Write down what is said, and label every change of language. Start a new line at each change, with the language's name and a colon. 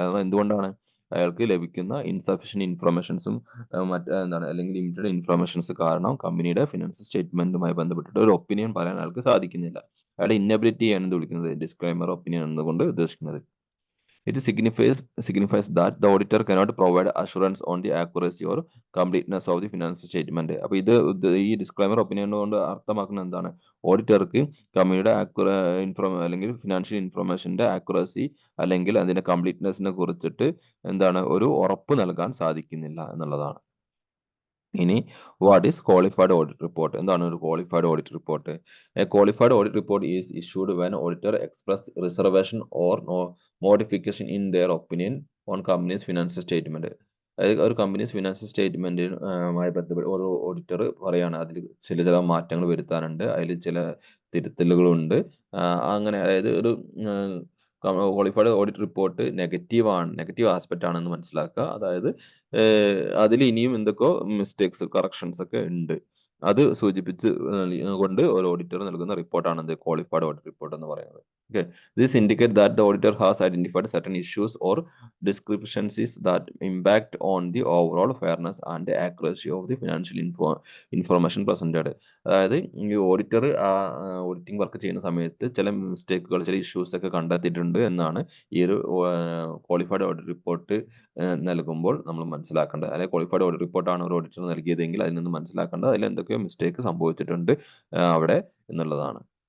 Malayalam: അതായത് എന്തുകൊണ്ടാണ് അയാൾക്ക് ലഭിക്കുന്ന ഇൻസഫിഷ്യന്റ് ഇൻഫർമേഷൻസും എന്താണ് അല്ലെങ്കിൽ ലിമിറ്റഡ് ഇൻഫർമേഷൻസ് കാരണം കമ്പനിയുടെ ഫിനാൻസ് സ്റ്റേറ്റ്മെന്റുമായി ബന്ധപ്പെട്ടിട്ട് ഒരു ഒപ്പീനിയൻ പറയാൻ അയാൾക്ക് സാധിക്കുന്നില്ല. അയാളുടെ ഇന്നബിലിറ്റിയാണ് എന്ത് വിളിക്കുന്നത് ഡിസ്ക്ലൈമർ ഒപ്പീനിയൻ എന്നുകൊണ്ട് ഉദ്ദേശിക്കുന്നത്.
English: It signifies that the auditor cannot provide assurance on the accuracy or completeness of the financial statement.
Malayalam: അപ്പൊ ഈ ഡിസ്ക്ലൈമർ ഒപ്പീനിയൻ കൊണ്ട് അർത്ഥമാക്കുന്നത് എന്താണ്? ഓഡിറ്റർക്ക് കമ്പനിയുടെ അല്ലെങ്കിൽ ഫിനാൻഷ്യൽ ഇൻഫർമേഷന്റെ ആക്യുറസി അല്ലെങ്കിൽ അതിന്റെ കംപ്ലീറ്റ്നെസ്സിനെ കുറിച്ചിട്ട് എന്താണ് ഒരു ഉറപ്പ് നൽകാൻ സാധിക്കുന്നില്ല എന്നുള്ളതാണ്. ഇനി
English: What is qualified audit report?
Malayalam: എന്താണ് ഒരു qualified audit report?
English: A qualified audit report is issued when auditor express reservation or modification in their opinion on company's financial statement.
Malayalam: അതായത് ഒരു കമ്പനീസ് ഫിനാൻഷ്യൽ സ്റ്റേറ്റ്മെന്റുമായി ബന്ധപ്പെട്ട് ഒരു ഓഡിറ്റർ പറയാണ് അതിൽ ചില മാറ്റങ്ങൾ വരുത്താനുണ്ട്, അതിൽ ചില തിരുത്തലുകളുണ്ട്. അങ്ങനെ അതായത് ഒരു qualified audit report negative aspect ആണെന്ന് മനസ്സിലാക്കുക. അതായത് അതിൽ ഇനിയും എന്തൊക്കെയോ മിസ്റ്റേക്സ് കറക്ഷൻസ് ഒക്കെ ഉണ്ട്. അത് സൂചിപ്പിച്ച് കൊണ്ട് ഒരു ഓഡിറ്റർ നൽകുന്ന റിപ്പോർട്ടാണ് എന്ത് ക്വാളിഫൈഡ് ഓഡിറ്റ് റിപ്പോർട്ട് എന്ന് പറയുന്നത്.
English: Okay, this indicate that the auditor has identified certain issues or discrepancies that impact on the overall fairness and accuracy of the financial information presented.
Malayalam: അതായത് ഈ ഓഡിറ്റർ ഓഡിറ്റിംഗ് വർക്ക് ചെയ്യുന്ന സമയത്ത് ചില മിസ്റ്റേക്കുകൾ, ചില issues ഒക്കെ കണ്ടെത്തിയിട്ടുണ്ട് എന്നാണ് ഈ ഒരു ക്വാളിഫൈഡ് ഓഡിറ്റ് റിപ്പോർട്ട് നൽകുമ്പോൾ നമ്മൾ മനസ്സിലാക്കേണ്ടത്. അല്ലെങ്കിൽ ക്വാളിഫൈഡ് ഓഡിറ്റ് റിപ്പോർട്ടാണ് ഒരു ഓഡിറ്റർ നൽകിയതെങ്കിൽ അതിൽ നിന്ന് മനസ്സിലാക്കേണ്ടത് അതിൽ എന്തൊക്കെയോ മിസ്റ്റേക്ക് സംഭവിച്ചിട്ടുണ്ട് അവിടെ എന്നുള്ളതാണ്.